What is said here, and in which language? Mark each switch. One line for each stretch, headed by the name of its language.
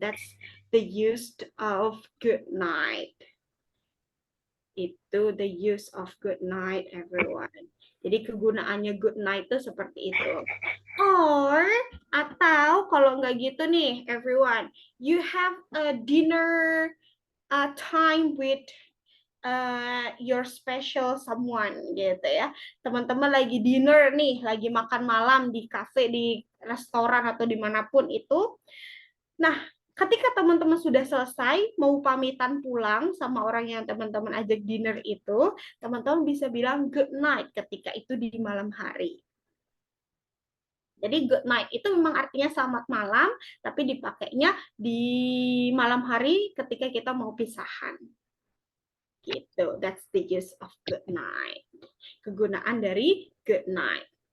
English: That's the use of good night. Itu the use of good night, everyone.
Indonesian: Jadi kegunaannya good night itu seperti itu.
English: Or,
Indonesian: atau kalau nggak gitu nih,
English: everyone, you have a dinner time with your special someone gitu ya.
Indonesian: Teman-teman lagi dinner nih, lagi makan malam di cafe, di restoran atau dimanapun itu. Nah, ketika teman-teman sudah selesai, mau pamitan pulang sama orang yang teman-teman ajak dinner itu, teman-teman bisa bilang good night ketika itu di malam hari. Jadi good night itu memang artinya selamat malam, tapi dipakainya di malam hari ketika kita mau pisahan.
English: Gitu, that's the use of good night.
Indonesian: Kegunaan dari good night.